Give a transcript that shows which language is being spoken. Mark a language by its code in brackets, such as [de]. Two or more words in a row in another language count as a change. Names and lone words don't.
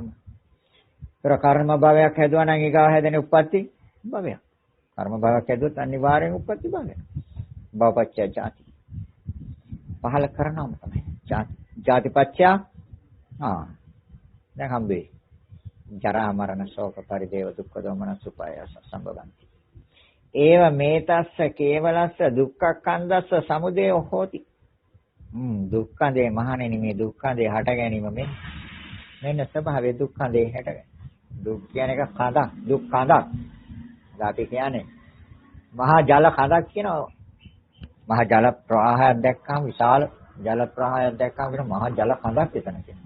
[si] ඒතර කර්ම භවයක් හැදුවා නම් ඊගා හැදෙන උප්පත්ති භවයක්. කර්ම භවයක් හැදුවොත් අනිවාර්යෙන් උප්පත්ති භවයක්. [pi] භවපච්චය ජාති. [si] පහල කරනවම තමයි. ජාතිපච්චය දැන් හම්බෙයි. [pi] ජරා මරණ ශෝක පරිදේව දුක්ඛ දෝමන සුපායස සම්භවಂತಿ. ඒව මේතස්ස කේවලස්ස දුක්ඛ සමුදය හෝති. [si] දුක්ඛඳේ මහණෙනි මේ දුක්ඛඳේ හට ගැනීම මෙන්න ස්වභාවයේ දුක්ඛඳේ හට ගැනීම. දුක් කියන එක කඳක්, දුක් කඳක්. අපි කියන්නේ මහා ජල කඳක් කියනවා. මහා ජල ප්‍රවාහයක් දැක්කම විශාල ජල ප්‍රවාහයක් දැක්කම කියන මහා ජල කඳක් එතන කියනවා.